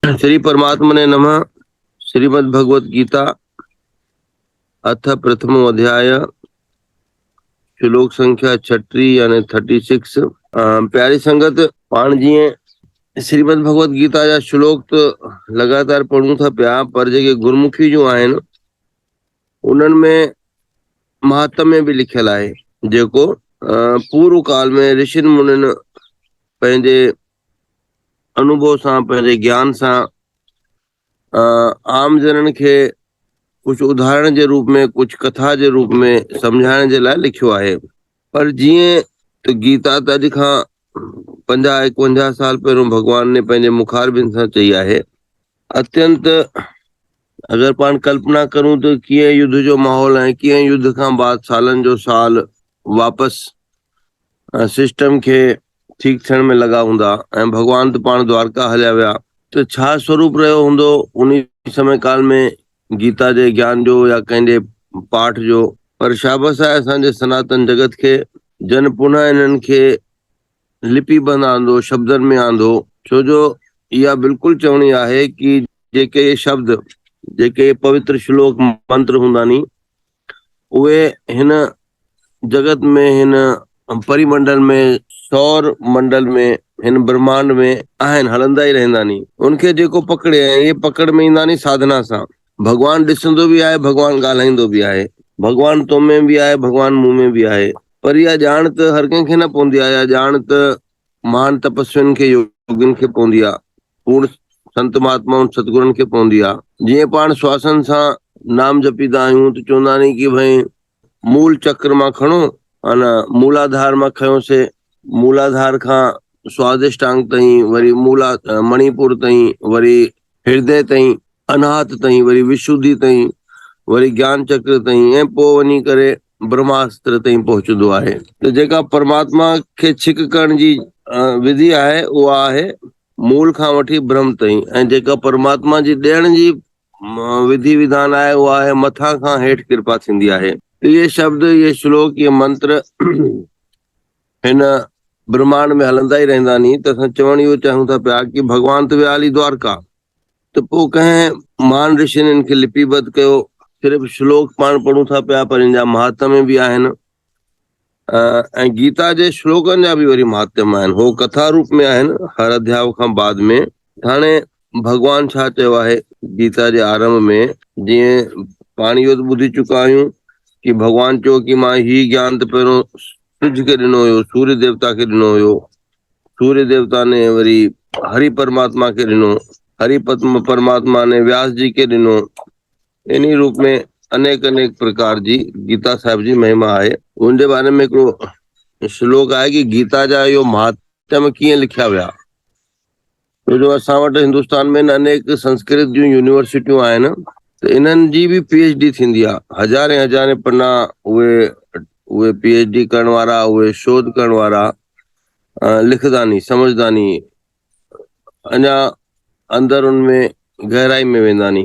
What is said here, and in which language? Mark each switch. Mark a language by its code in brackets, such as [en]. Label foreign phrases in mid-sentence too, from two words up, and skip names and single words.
[sa] श्री परमात्मने नमः। श्रीमद् भगवत गीता अथ प्रथमो अध्याय श्लोक संख्या 36 यानी 36। [sd] प्यारी संगत पाण जी श्रीमद् भगवत गीता जा श्लोक तो लगातार पढ़ूं था पिया, पर जेके गुरमुखी जो आहिनि उन्हनि में महात्म्य भी लिखियल आहे, जेको पूर्व काल में ऋषि मुनिन पंहिंजे अनुभव सां, पंहिंजे ज्ञान सां आम जनन के [hi] कुछ उदाहरण के रूप में, कुछ कथा के रूप में समझाने के लिए [sd] लिखियो आहे। पर जीअं तो गीता त अॼु खां 50-51 साल पहिरियों भगवान ने पंहिंजे मुखारबिन सां चई आहे। अत्यंत अगर पाण कल्पना करूं तो कीअं युद्ध जो माहौल है, कीअं युद्ध खां बाद सालन जो साल वापस सिस्टम के ठीक थियण में लगा हूंदा ऐं भगवान तो पाण द्वारका हलिया विया, तो छा स्वरूप रहियो हूंदो उन समय काल में गीता जे ज्ञान जो या कंहिंजे पाठ जो। पर शाबस आहे असांजे सनातन जगत के जन पुनः इन्हनि खे लिपिबंद आंदो, शब्दन में आंदो, छो जो इहा बिल्कुल चवणी आहे कि जेके ये शब्द, जेके ये पवित्र श्लोक मंत्र हूंदा नी, उहे हिन जगत में, हिन परिमंडल में, सौर मंडल में, हिन ब्रह्मांड में आहिनि, हलंदा ही रहंदा नी। उनखे जेको पकड़े ऐं ये पकड़ में ईंदा नी साधना सां। भगवान ॾिसंदो भी आहे, भगवान ॻाल्हाईंदो भी आहे, भगवान तो में भी आहे, भगवान मुंह में भी आहे। पर इहा ॼाण त हर कंहिंखे न पवंदी आहे। इहा ॼाण त महान तपस्वियुनि खे, योगियुनि खे पवंदी आहे, पूर्ण संत महात्माउनि सतगुरुनि खे पवंदी आहे। जीअं पाण श्वासन सां नाम जपीदा आहियूं त चवंदा नी कि भाई मूल चक्र मां खणो, अन मूलाधार मां खयोंसे, मूलाधार खां स्वादिष्टांग ताईं, वरी मणिपुर ताईं, वरी हृदय ताईं, अनाहत ताईं, वरी विशुद्धि ताईं, वरी ज्ञान चक्र ताईं, ऐं पोइ वञी करे ब्रह्मास्त्र ताईं पहुचंदो आहे। त जेका परमात्मा खे छिक करण जी विधि आहे उहा आहे मूल खां वठी ब्रह्म ताईं, ऐं जेका परमात्मा जी ॾियण जी विधि विधान आहे उहा आहे मथां खां हेठि कृपा थींदी आहे। ये शब्द, ये श्लोक, ये मंत्र हिन ब्रह्मांड में हलंदा ही रहंदा नी। त असां चवण इहो चाहियूं था पिया कि भगवान त विया हली द्वारका, तो पोइ कंहिं महान ऋषिनि इनखे लिपिबद्ध कयो। सिर्फ़ श्लोक पाण पढ़ूं था पिया, पर इन जा महात्म्य भी आहिनि, ऐं गीता जे श्लोकनि जा भी वरी महात्म्य आहिनि, हो कथा रूप में आहिनि हर अध्याय खां बाद में। हाणे भगवान छा चयो आहे गीता जे आरंभ में, जीअं पाण इहो त ॿुधी चुका आहियूं कि भगवान चयो कि मां ही ज्ञान त पहिरियों सिज खे ॾिनो हुयो, सूर्य देवता खे ॾिनो हुयो, सूर्य देवता ने वरी हरि परमात्मा खे ॾिनो, हरि परमात्मा ने व्यास जी के ॾिनो। इन्ही रूप में अनेक अनेक प्रकार जी गीता साहिब जी महिमा आहे। उनजे बारे में हिकिड़ो श्लोक आहे कि गीता जा इहो महात्म्य कीअं लिखिया विया। छो जो असां वटि हिंदुस्तान में अनेक संस्कृत जूं यूनिवर्सिटियूं आहिनि, त इन्हनि जी भी PhD थींदी आहे। हज़ारे हज़ारे पन्ना उहे PhD करण वारा, उहे शोध करण वारा लिखदा नी, समझदा नी, अञा अंदर उनमें गहराई में वेंदा नी।